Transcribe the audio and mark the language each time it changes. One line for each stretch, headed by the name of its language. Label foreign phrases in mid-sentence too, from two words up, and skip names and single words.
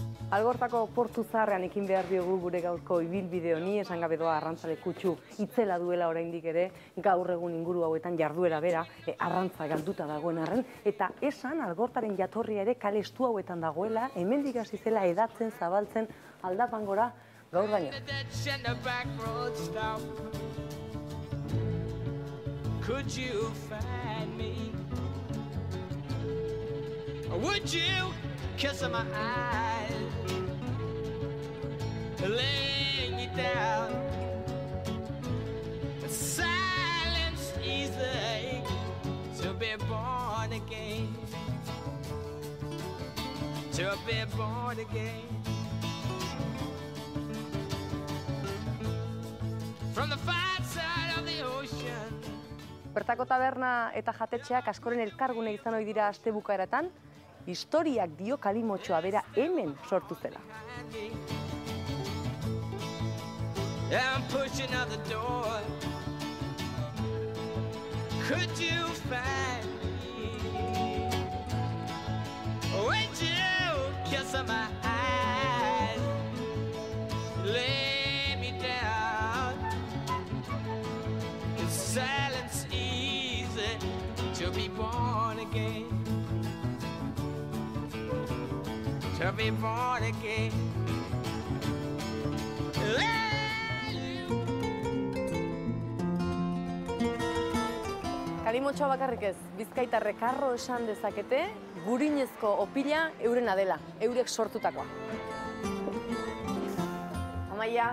Basque: Algortako portu zaharrean ekin behar diogu gure gaurko ibilbide honi, esan gabe doa arrantzale kutsu itzela duela oraindik ere, gaur egun inguru hauetan jarduera bera, arrantza galduta dagoen arren, eta esan algortaren jatorria ere kale estu hauetan dagoela, hemendik hasi zela hedatzen, zabaltzen, aldapangora gaur baino.
English: Could you find me? Or would you kiss my eyes, lay me down? Silence easy to be born again, to be born again. From the far side of the ocean.
Basque: Bertako taberna eta jatetxeak askoren elkargune izan ohi dira astebukaeratan, historiak dio kalimotxoa bera hemen sortu zela.
English: I'm pushing out the door. Could you find me? Would you kiss my eyes? Lay me down. In silence easy to be born again. To be born again.
Basque: Kalimotxoa bakarrik ez, bizkaitarrek harro esan dezakete, gurinezko opila eurena dela, eurek sortutakoa. Amaia,